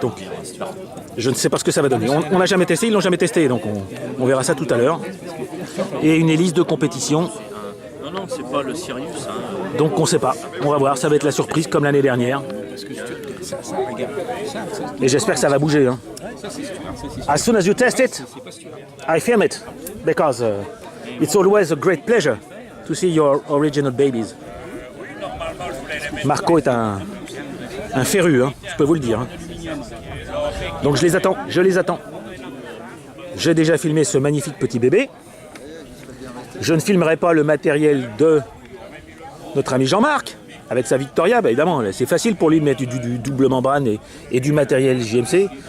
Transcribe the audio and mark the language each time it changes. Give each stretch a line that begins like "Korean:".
French: Donc, je ne sais pas ce que ça va donner. On n'a jamais testé, ils l'ont jamais testé, donc on verra ça tout à l'heure. Et une hélice de compétition. Non, c'est pas le Sirius. Donc on ne sait pas. On va voir, ça va être la surprise comme l'année dernière. Et j'espère que ça va bouger. Hein.
English: As soon as you test it, I film it. Because it's always a great pleasure to see your original babies.
French: Marco est un féru, hein, je peux vous le dire. Hein. Donc je les attends. J'ai déjà filmé ce magnifique petit bébé. Je ne filmerai pas le matériel de notre ami Jean-Marc, avec sa Victoria, bah évidemment, c'est facile pour lui de mettre du double membrane et du matériel JMC.